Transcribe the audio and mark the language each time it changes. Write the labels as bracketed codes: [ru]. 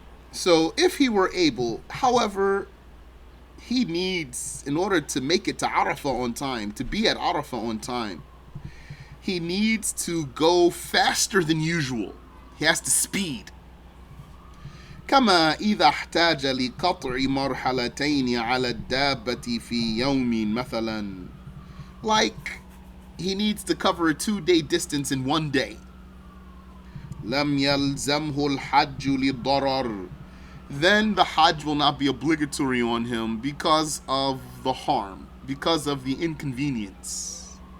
[en] So if he were able, however, he needs, in order to make it to Arafah on time, to be at Arafah on time, he needs to go faster than usual. He has to speed. [ar] كما إذا احتاج لقطع مرحلتين على الدابة في يوم مثلا. [en] Like he needs to cover a 2-day distance in 1 day. [ar] لم يلزمه الحج للضرر. [en] Then the Hajj will not be obligatory on him because of the harm, because of the inconvenience.